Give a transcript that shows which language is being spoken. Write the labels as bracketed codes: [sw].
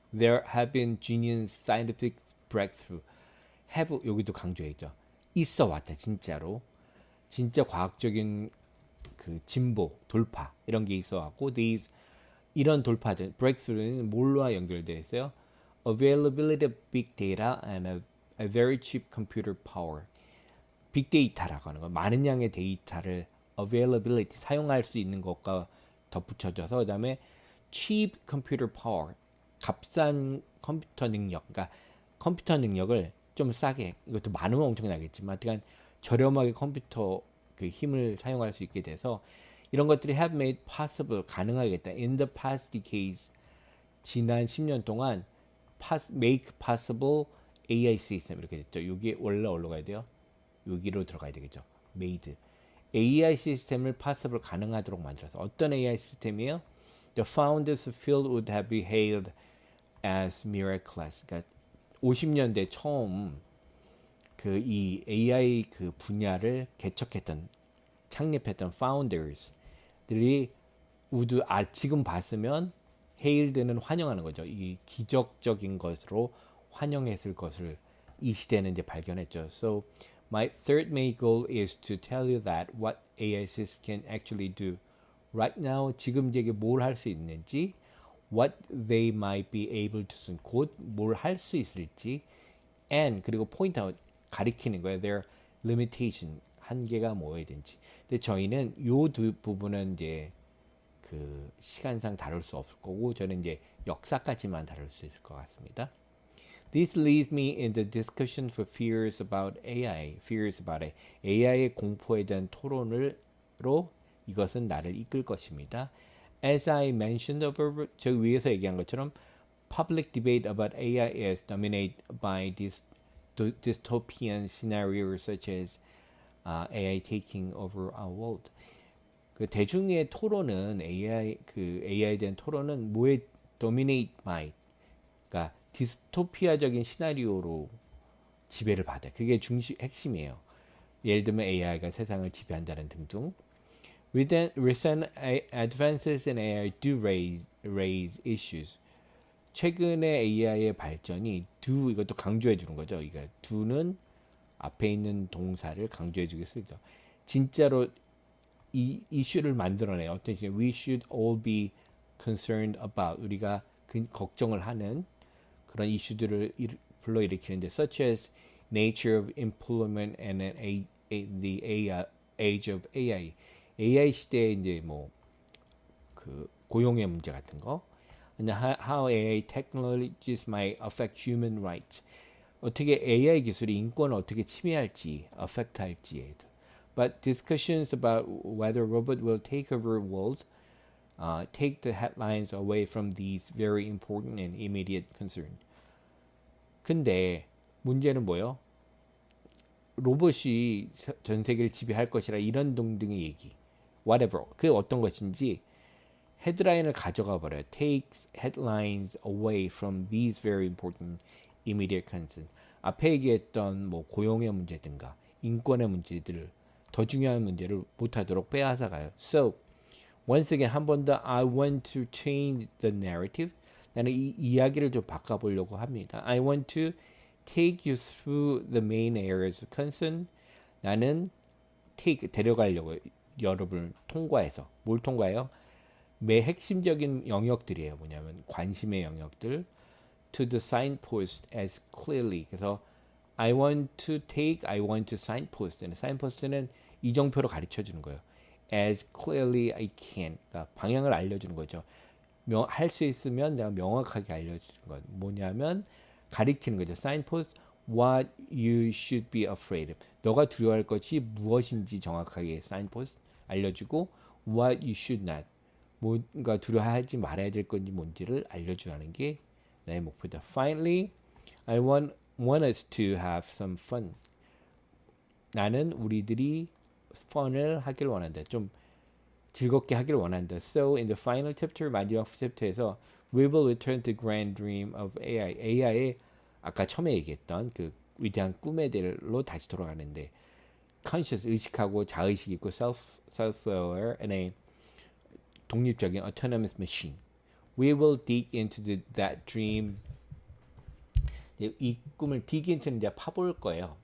[en] There have been genuine scientific breakthrough. [ko] have 여기도 강조했죠. 있어 왔다 진짜로. 진짜 과학적인 그 진보, 돌파 이런 게 있어 왔고 이런 돌파들, breakthrough는 뭘로 연결되어 있어요? [en] Availability of big data and a very cheap computer power. [ko] 빅데이터라고 하는 거, 많은 양의 데이터를 availability, 사용할 수 있는 것과 덧붙여져서 그다음에 [en] cheap computer power, [ko] 값싼 컴퓨터 능력, 그러니까 컴퓨터 능력을 좀 싸게, 이것도 많으면 엄청나겠지만 하여간 저렴하게 컴퓨터 그 힘을 사용할 수 있게 돼서 이런 것들이 [en] have made possible, [ko] 가능하겠다. [en] In the past decades, [ko] 지난 10년 동안 [en] make possible AI system [ko] 이렇게 됐죠. 여기 원래 어디로 가야 돼요? 여기로 들어가야 되겠죠. [en] made. [ko] AI 시스템을 possible 가능하도록 만들어서 어떤 AI 시스템이에요? [en] The founders of field would have been hailed as miraculous. [ko] 그러니까 50년대 처음 그 이 AI 그 분야를 개척했던 창립했던 founders들이 지금 봤으면 hailed는 환영하는 거죠. 이 기적적인 것으로 환영했을 것을 이 시대는 이제 발견했죠. [en] So my third main goal is to tell you that what AI systems can actually do right now. [ko] 지금 이게 뭘 할 수 있는지, [en] what they might be able to do, [ko] 곧 뭘 할 수 있을지, [en] and [ko] 그리고 [en] point out [ko] 가리키는 거예요. [en] Their limitation, [ko] 한계가 뭐든지. 근데 저희는 요 두 부분은 이제 그 시간상 다룰 수 없을 거고 저는 이제 역사까지만 다룰 수 있을 것 같습니다. [en] This leads me in the discussion for fears about AI. Fears about AI. [ko] AI의 공포에 대한 토론으로 이것은 나를 이끌 것입니다. [en] As I mentioned above, [ko] 저 위에서 얘기한 것처럼 [en] public debate about AI is dominated by this dystopian scenarios such as AI taking over our world. [ko] 그 대중의 토론은 AI에 대한 토론은 뭐에 [en] dominate by, [ko] 그러니까 디스토피아적인 시나리오로 지배를 받아요. 그게 핵심이에요. 예를 들면 AI가 세상을 지배한다는 등등. [en] Recent advances in AI do raise issues. [ko] 최근의 AI의 발전이 이것도 강조해 주는 거죠. 이거 do는 앞에 있는 동사를 강조해 주게 쓰죠. 진짜로 이 이슈를 만들어내요. 어떤 식으로 [en] we should all be concerned about, [ko] 우리가 걱정을 하는 그런 이슈들을 불러일으키는데 [en] such as nature of employment and the age of AI. [ko] AI 시대에 이제 뭐 그 고용의 문제 같은 거, [en] and how AI technologies might affect human rights. [ko] 어떻게 AI 기술이 인권을 어떻게 침해할지, affect 할지에. [en] But discussions about whether robot will take over world take the headlines away from these very important and immediate concerns. [ko] 근데 문제는 뭐예요? 로봇이 전 세계를 지배할 것이라 이런 등등의 얘기. [en] whatever. [ko] 그 어떤 것인지 헤드라인을 가져가 버려요. [en] takes headlines away from these very important immediate concerns. [ko] 앞에 얘기했던 뭐 고용의 문제든가 인권의 문제들을 더 중요한 문제를 못하도록 빼앗아 가요. [en] So once again [ko] 한 번 더 [en] I want to change the narrative. [ko] 나는 이 이야기를 좀 바꿔보려고 합니다. [en] I want to take you through the main areas of concern. [ko] 나는 take 데려가려고 여러분을 통과해서 뭘 통과해요? 매 핵심적인 영역들이에요. 뭐냐면 관심의 영역들 [en] to the signpost as clearly. [ko] 그래서 [en] I want to take, I want to signpost는 signpost는 [ko] 이정표로 가르쳐 주는 거예요. [en] as clearly I can. [ko] 그러니까 방향을 알려주는 거죠. 할 수 있으면 내가 명확하게 알려주는 것. 뭐냐면 가리키는 거죠. [en] signpost what you should be afraid of. [ko] 너가 두려워할 것이 무엇인지 정확하게 signpost 알려주고 [en] what you should not. [ko] 뭔가 두려워하지 말아야 될 건지 뭔지를 알려주는 게 나의 목표다. [en] Finally, I want us to have some fun. [ko] 나는 우리들이 fun을 하길 원한다. 좀 즐겁게 하길 원한다. [en] So in the final chapter, [ko] 마지막 챕터에서 [en] we will return to grand dream of AI. [ko] AI의 아까 처음에 얘기했던 그 위대한 꿈의 대로 다시 돌아가는데 conscious 의식하고 자의식 있고 [en] self-aware and a [ko] 독립적인 [en] autonomous machine. We will dig into that dream. [ko] 이 꿈을 [en] dig into [ko] 는 이제 파볼 거예요.